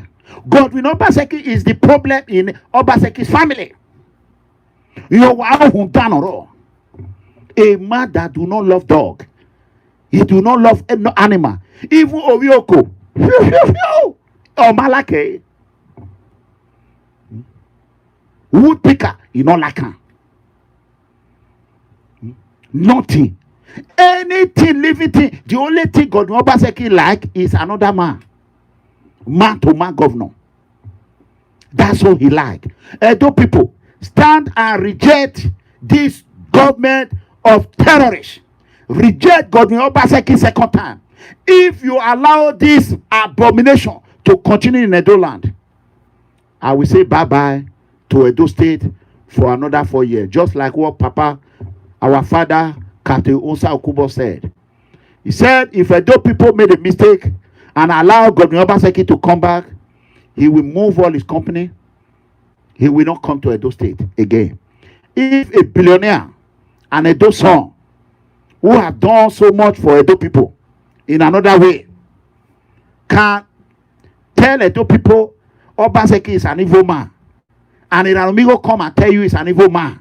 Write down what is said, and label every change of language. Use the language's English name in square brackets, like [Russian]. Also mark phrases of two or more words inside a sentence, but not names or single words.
[English] Godwin Obaseki is the problem in Obaseki's family. You are a man that do not love dog. He do not love no animal. Even Obioko. Or Malake. Woodpecker, you don't like him. Nothing. Anything, living thing. The only thing Godwin Obaseki like is another man. Man to man governor. That's all he like. Edo people, stand and reject this government of terrorists. Reject Godwin Obaseki second time. If you allow this abomination to continue in Edo land, I will say bye-bye to Edo State for another 4 years. Just like what Papa, our father, Captain Osa Okubo said. He said, if Edo people made a mistake and allow Godwin Obaseki to come back, he will move all his company. He will not come to Edo State again. If a billionaire and Edo son who have done so much for Edo people in another way can tell Edo people Obaseki is an evil man, and ERANOMIGHO come and tell you he's an evil man.